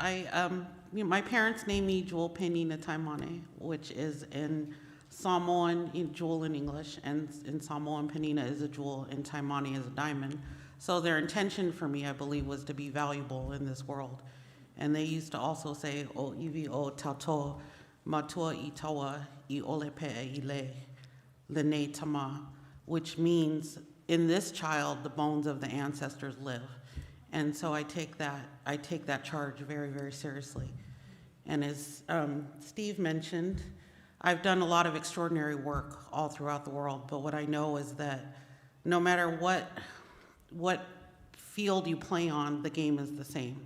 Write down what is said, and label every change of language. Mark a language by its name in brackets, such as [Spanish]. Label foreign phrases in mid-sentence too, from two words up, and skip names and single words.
[English] My parents named me Jewel Penina Taimane, which is in Samoan, jewel in English, and in Samoan, Penina is a jewel, and Taimane is a diamond. So their intention for me, I believe, was to be valuable in this world. And they used to also say, [Samoan] o iwi o tato, matua I tawa, I ole pe'e I le, lene tama, [English] which means, in this child, the bones of the ancestors live. And so I take that charge very, very seriously. And as Steve mentioned, I've done a lot of extraordinary work all throughout the world, but what I know is that no matter what field you play on, the game is the same.